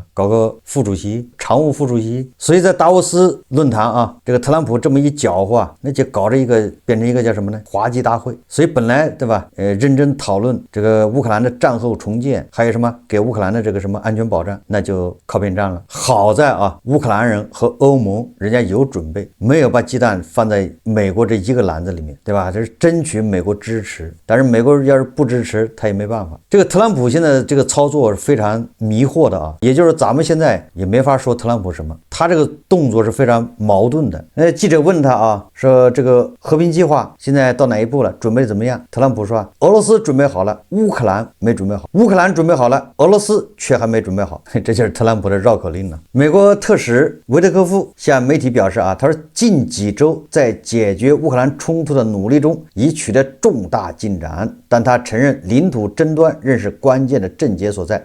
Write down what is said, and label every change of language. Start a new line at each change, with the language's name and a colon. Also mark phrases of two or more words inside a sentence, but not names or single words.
Chinese: 搞個副主席、常務副主席。所以在達沃斯論壇啊，這個特朗普這麼一攪和啊，那就搞着一個變成一個叫什麼呢？滑稽大會。所以本來對吧？認真討論這個烏克蘭的戰後重建，還有什麼給烏克蘭的這個什麼安全保障，那就靠邊站了。好在啊，烏克蘭人和歐盟人家有準備，沒有把雞蛋放在美國這一個籃子裡面，對吧？這是爭取美國支持，但是美國要是不支持，他也沒辦法。這個特朗普現在這個操作是非常迷惑的啊，也就是咱們現在也沒法說特朗普什麼，他這個動作是非常矛盾的。記者問他啊，說這個和平計劃現在到哪一步了？準備怎麼樣？特朗普說，俄羅斯準備好了，烏克蘭沒準備好，烏克蘭準備好了，俄羅斯卻還沒準備好。這就是特朗普的繞口令了。美國特使維特科夫向媒體表示啊，他說近幾周在解決烏克蘭衝突的努力中已取得重大進展，但他承認領土爭端仍是關鍵的症結所在。